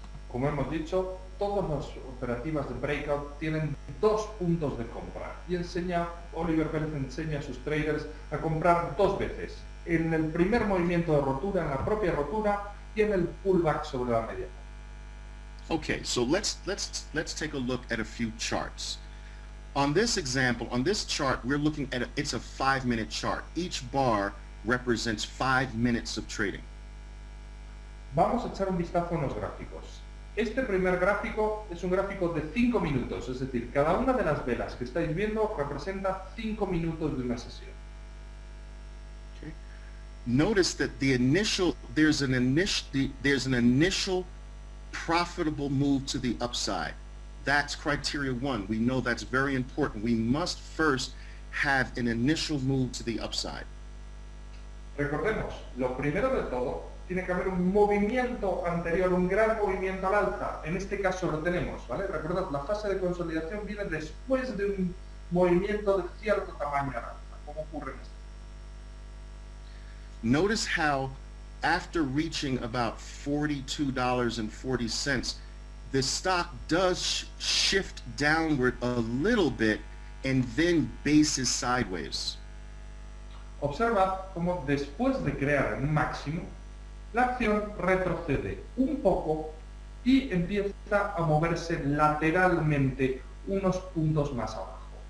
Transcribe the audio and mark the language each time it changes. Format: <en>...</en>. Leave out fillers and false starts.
<es>Como hemos dicho, todas las operativas de breakout tienen 2 puntos de compra y Oliver Bell enseña a sus traders a comprar 2 veces, en el primer movimiento de rotura, en la propia rotura y en el pullback sobre la media.</es> <en>Okay, so let's take a look at a few charts. On this example, on this chart, we're looking at it's a 5-minute chart. Each bar represents 5 minutes of trading.</en> <es>Vamos a echar un vistazo a los gráficos. Este primer gráfico es un gráfico de 5 minutos, es decir, cada una de las velas que estáis viendo representa 5 minutos de una sesión. Okay.</es> <en>Notice that there's an initial profitable move to the upside. That's criteria 1. We know that's very important. We must first have an initial move to the upside.</en> <es>Recordemos, lo primero de todo, tiene que haber un movimiento anterior, un gran movimiento al alza. En este caso lo tenemos, ¿vale? Recordad, la fase de consolidación viene después de un movimiento de cierto tamaño al alza, como ocurre en este.</es> <en>Notice how after reaching about $42.40, the stock does shift downward a little bit and then bases sideways.</en> <es>Observa cómo después de crear un máximo, la acción retrocede un poco y empieza a moverse lateralmente unos puntos más abajo.</es>